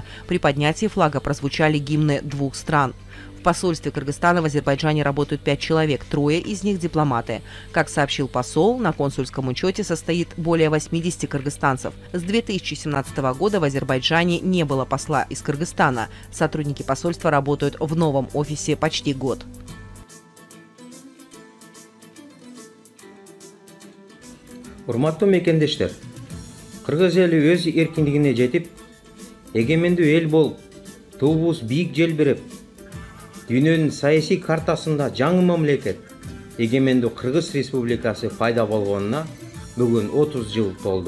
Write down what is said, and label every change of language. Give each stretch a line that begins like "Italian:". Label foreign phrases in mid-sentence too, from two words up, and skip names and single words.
Russian: При поднятии флага прозвучали гимны двух стран. В посольстве Кыргызстана в Азербайджане работают 5 человек, 3 из них дипломаты. Как сообщил посол, на консульском учете состоит более 80 кыргызстанцев. С 2017 года в Азербайджане не было посла из Кыргызстана. Сотрудники посольства работают в новом офисе почти год.
Kyrgyz: Урматтуу мекендештер, Кыргыз эли өз эркиндигине жетип, эгемендүү эл болуп, туубуз бийик желбиреп, дүйнөнүн саясий картасында жаңы мамлекет эгемендүү Кыргыз Республикасы пайда болгонуна бүгүн 30 жыл толду.